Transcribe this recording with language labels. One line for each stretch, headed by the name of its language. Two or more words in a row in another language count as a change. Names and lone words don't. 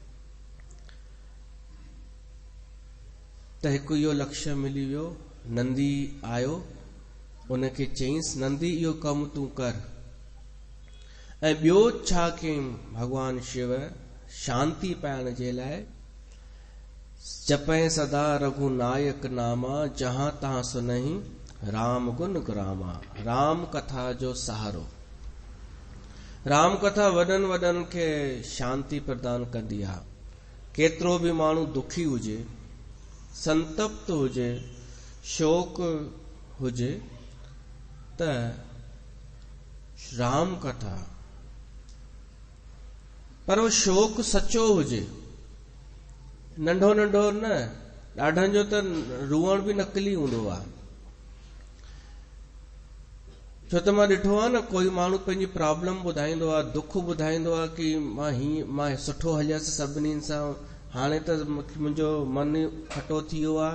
Sindhi: त हिकु इहो लक्ष्य मिली वियो। नंदी आयो, उनखे चईंसि नंदी इहो कमु तूं कर। ऐं ॿियो छा कयईं भगवान शिव शांति पाइण जे लाइ,
Awadhi: जपै सदा रघुनायक नामा, जहां तहां सुनहि राम गुण ग्रामा।
Sindhi: राम कथा जो सहारो। राम कथा वॾनि वॾनि खे शांति प्रदान कंदी आहे। केतिरो बि माण्हू दुखी हुजे, संतप्त हुजे, शोक हुजे, त राम कथा, पर वो शोक सचो हुजे, नंढो नंढो न, ॾाढनि जो त रुअण बि नकली हूंदो आहे। छो त मां ॾिठो आहे न, कोई माण्हू पंहिंजी प्रॉब्लम ॿुधाईंदो आहे, दुख ॿुधाईंदो आहे कि मां सुठो हलियसि सभिनी सां, हाणे त मुंहिंजो मन खटो थी वियो आहे।